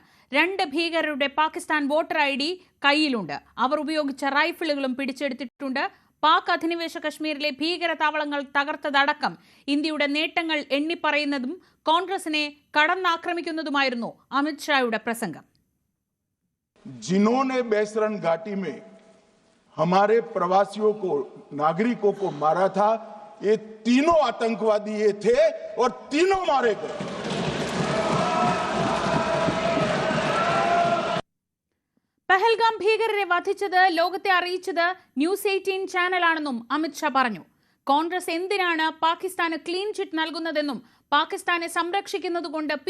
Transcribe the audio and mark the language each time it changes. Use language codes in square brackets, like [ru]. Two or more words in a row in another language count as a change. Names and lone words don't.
[ml] 2 ഭീകരരുടെ പാകിസ്ഥാൻ [en] voter ID [ml] കയ്യിലുണ്ട്. അവർ ഉപയോഗിച്ച റൈഫിളുകളും പിടിച്ചെടുത്തിട്ടുണ്ട്. പാക് അധിനിവേശ കശ്മീരിലെ ഭീകര താവളങ്ങൾ തകർത്തതടക്കം ഇന്ത്യയുടെ നേട്ടങ്ങൾ എണ്ണിപ്പറയുന്നതും കോൺഗ്രസിനെ കടന്നാക്രമിക്കുന്നതുമായിരുന്നു അമിത് ഷായുടെ പ്രസംഗം. [hi] जिन्होंने बेसरन घाटी में हमारे प्रवासियों को, नागरिकों को मारा था, ये तीनों आतंकवादी ये थे और तीनों मारे गए. [ml] പഹൽഗാം ഭീകരരെ വധിച്ചത് ലോകത്തെ അറിയിച്ചത് ന്യൂസ് 18 ചാനലാണെന്നും അമിത് ഷാ പറഞ്ഞു. കോൺഗ്രസ് എന്തിനാണ് പാകിസ്ഥാന് [en] clean chit [ml] നൽകുന്നതെന്നും പാകിസ്ഥാനെ സംരക്ഷിക്കുന്നതുകൊണ്ട് P.